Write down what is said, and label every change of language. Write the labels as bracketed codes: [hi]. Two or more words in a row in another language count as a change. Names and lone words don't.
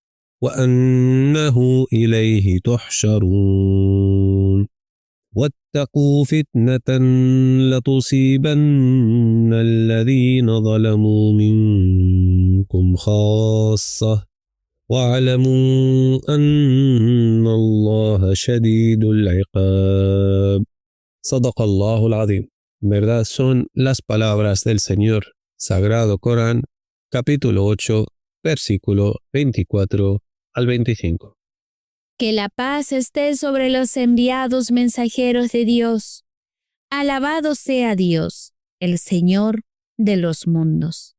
[ar] وأنه إليه تحشرون واتقوا فتنة لتصيبن الذين ظلموا منكم خاصة واعلموا أن الله شديد العقاب. صدق الله العظيم. [es] Verdad son las palabras del Señor. Sagrado Corán, capítulo 8, versículo 24 al 25. Que la paz esté sobre los enviados mensajeros de Dios. Alabado sea Dios, el Señor de los mundos.